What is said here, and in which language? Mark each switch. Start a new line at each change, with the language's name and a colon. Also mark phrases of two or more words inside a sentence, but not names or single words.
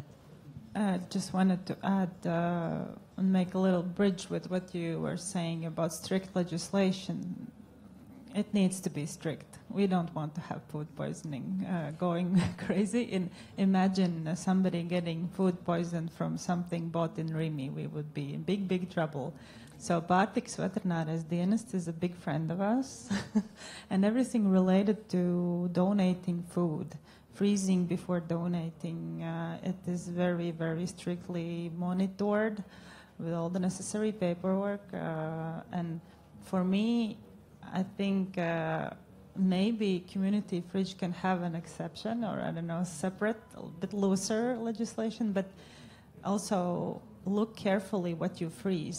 English: I just wanted to add and make a little bridge with what you were saying about strict legislation. It needs to be strict. We don't want to have food poisoning going crazy. Imagine somebody getting food poisoned from something bought in Rimi. We would be in big, big trouble. So Pārtikas veterinārais dienests is a big friend of us. And everything related to donating food, freezing before donating, it is very, very strictly monitored with all the necessary paperwork. And for me, I think maybe community fridge can have an exception, or I don't know, separate, a bit looser legislation, but also look carefully what you freeze.